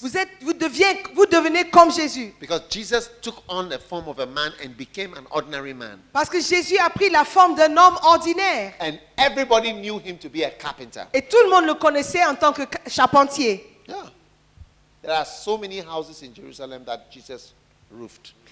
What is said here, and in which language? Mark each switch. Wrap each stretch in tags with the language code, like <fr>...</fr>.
<fr>vous devenez comme Jésus.</fr> <en>Because Jesus took on the form of a man and became an ordinary man.</en> <fr>Parce que Jésus a pris la forme d'un homme ordinaire.</fr> <en>And everybody knew him to be a carpenter.</en> <fr>Et tout le monde le connaissait en tant que charpentier.</fr> <en>Yeah. There are so many houses in Jerusalem that Jesus roofed.</en>